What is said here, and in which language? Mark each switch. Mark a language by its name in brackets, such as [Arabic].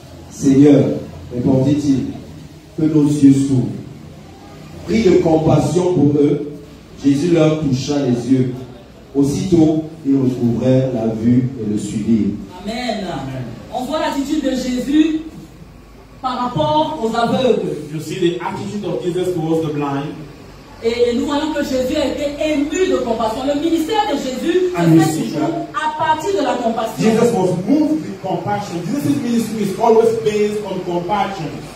[French] Seigneur, répondit-il, que nos yeux s'ouvrent. Pris de compassion pour eux, Jésus leur toucha les yeux. Aussitôt, ils recouvrèrent la vue et le suivirent. Amen. On voit l'attitude de Jésus par rapport aux aveugles. [English] You see the attitude of Jesus towards the blind. [French] Et nous voyons que Jésus a été ému de compassion. Le ministère de Jésus se fait toujours à partir de la compassion. [English] Jesus was moved with compassion. Jesus' ministry is always based on compassion.